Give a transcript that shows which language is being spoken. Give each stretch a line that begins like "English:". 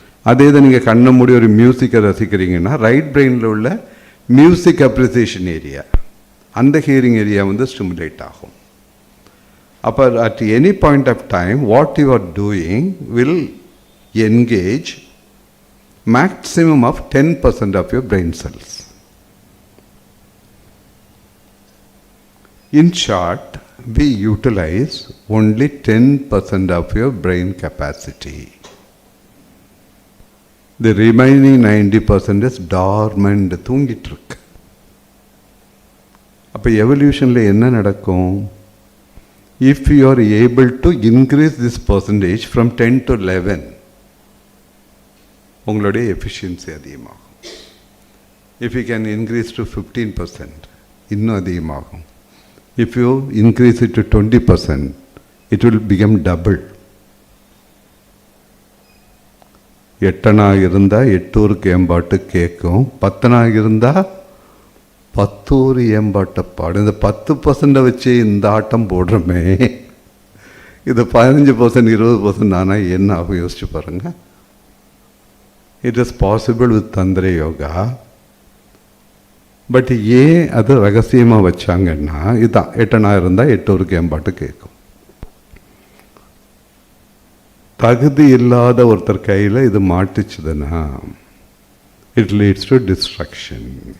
Tamil: அதே இதை நீங்கள் கண்ணை மூடி ஒரு மியூசிக்கை ரசிக்கிறீங்கன்னா ரைட் பிரெயினில் உள்ள மியூசிக் அப்ரிசியேஷன் ஏரியா, அந்த ஹியரிங் ஏரியா வந்து ஸ்டிமுலேட் ஆகும்.
English: அப்போ at any point of time what you are doing will engage maximum of 10% of your brain cells. In short, we utilize only 10% of your brain capacity. The remaining 90% is dormant,
Tamil: தூங்கிட்டு இருக்கு. அப்போ எவல்யூஷனில் என்ன நடக்கும்?
English: If you are able to increase this percentage from 10 to 11,
Tamil: உங்களுடைய efficiency அதிகமாகும்.
English: if you can increase to 15%,
Tamil: இன்னும் அதிகமாகும்.
English: If you increase it to 20%, it will become double.
Tamil: 8 இருந்தால் 8 ஏம்பாட்டு கேட்கும், 10 இருந்தால் 10 ஏம்பாட்டை பாடும். இந்த 10% வச்சு இந்த ஆட்டம் போடுறோமே, இது 15%, 20% ஆனால் என்ன ஆகும் யோசிச்சு பாருங்கள்.
English: It is possible with Tantra Yoga.
Tamil: But ஏன் அது ரகசியமாக வச்சாங்கன்னா இதுதான், 8 இருந்தால் 8 ஏம்பாட்டு கேட்கும். தகுதி இல்லாத ஒருத்தர் கையில் இது மாட்டிச்சுதுன்னா
English: It leads to destruction.